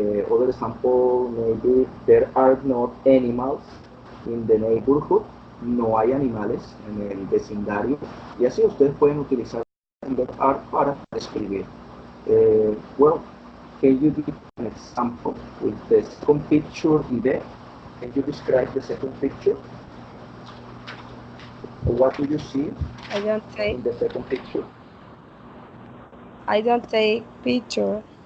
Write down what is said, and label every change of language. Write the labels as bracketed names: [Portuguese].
[English] Other example, maybe there are not animals in the neighborhood. [Spanish] No hay animales en el vecindario. Y así ustedes pueden utilizar there are para escribir. [English] Well, can you give an example with the second picture in there? Can you describe the second picture? What do you see I don't take. in the second picture? I don't take picture.